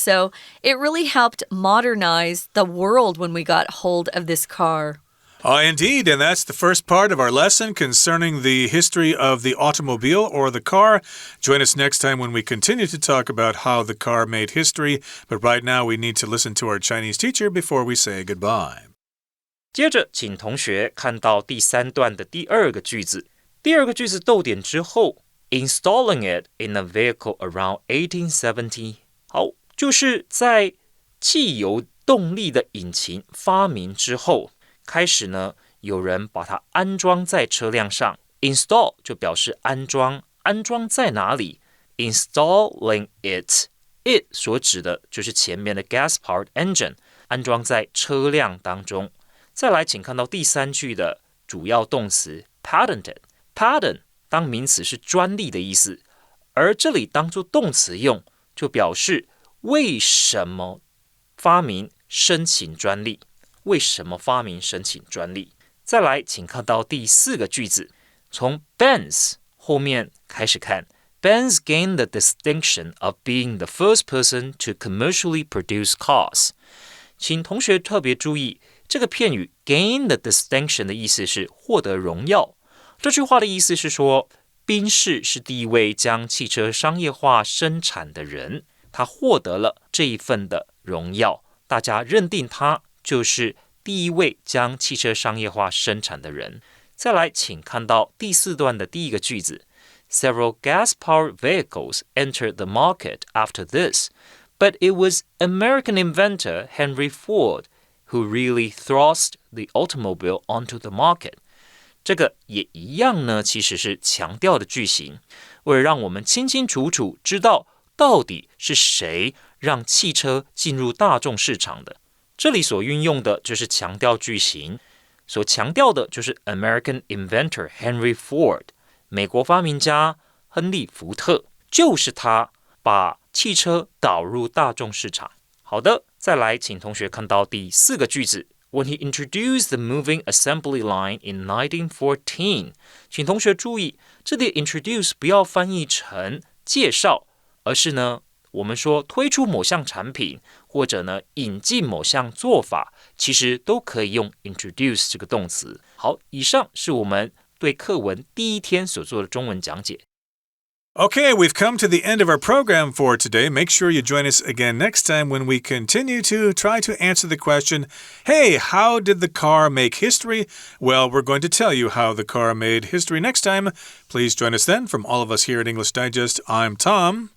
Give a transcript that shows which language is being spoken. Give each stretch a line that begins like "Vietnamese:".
English: So it really helped modernize the world when we got hold of this car. Indeed, and that's the first part of our lesson concerning the history of the automobile or the car. Join us next time when we continue to talk about how the car made history. But right now, we need to listen to our Chinese teacher before we say goodbye.
Chinese: 接着，请同学看到第3段的第2个句子。第2个句子逗点之后 ，
English: installing it in a vehicle around 1870。
Chinese: 好，就是在汽油动力的引擎发明之后。开始呢，有人把它安装在车辆上 ，install 就表示安装，安装在哪里 ？
English: Installing it
Chinese: 所指的就是前面的 gas-powered engine， 安装在车辆当中。再来，请看到第3句的主要动词 patented。patent 当名词是专利的意思，而这里当作动词用，就表示为什么发明申请专利。为什么发明申请专利？再来，请看到第4个句子，从
English: Benz
Chinese: 后面开始看
English: ，Benz gained the distinction of being the first person to commercially produce cars。
Chinese: 请同学特别注意，这个片语 gain the distinction 的意思是获得荣耀。这句话的意思是说，宾士是第一位将汽车商业化生产的人，他获得了这一份的荣耀，大家认定他就是第一位将汽车商业化生产的人。再来，请看到第4段的第1个句子
English: Several gas-powered vehicles entered the market after this, but it was American inventor Henry Ford who really thrust the automobile onto the market.
Chinese: 这个也一样呢，其实是强调的句型，为了让我们清清楚楚知道到底是谁让汽车进入大众市场的。这里所运用的就是强调句型，所强调的就是 American inventor Henry Ford， 美国发明家亨利·福特，就是他把汽车导入大众市场。好的，再来，请同学看到第4个句子
English: When he introduced the moving assembly line in 1914，
Chinese: 请同学注意，这里 introduce 不要翻译成介绍，而是呢我们说推出某项产品，或者呢引进某项做法，其实都可以用 introduce 这个动词。好，以上是我们对课文第1天所做的中文讲解。
English: Okay, we've come to the end of our program for today. Make sure you join us again next time when we continue to try to answer the question, hey, how did the car make history? Well, we're going to tell you how the car made history next time. Please join us then. From all of us here at English Digest, I'm Tom.